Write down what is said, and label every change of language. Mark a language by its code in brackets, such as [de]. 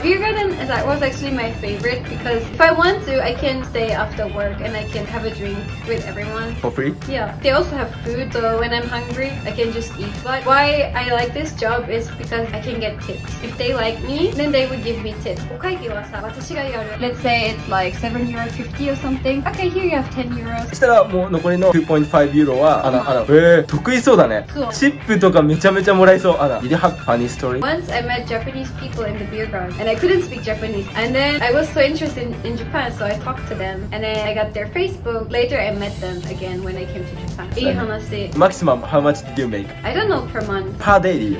[en] Beer garden was actually my favorite because if I want to, I can stay after work and I can have a drink with everyone. For free? Yeah. They also have food, so when I'm hungry, I can just eat. But why I like this job is because I can get tips. If they like me, then they would give me tips. [ja] お会計はさ、私がやる。 [en] Let's say it's like €7.50 or something. Okay, here you have €10. [ja] そしたらもう残りの2.5ユーロは得意そうだね。そう。チップとかめちゃめちゃもらえそう。 [en] Did you have funny story? Once I met Japanese people in the beer garden and I couldn't speak Japanese. And then I was so interested in Japan, so I talked to them. And then I got their Facebook. Later I met them again when I came to Japan. [ja] いい話。 [en] Maximum, how much did you make? I don't know per month. Per day?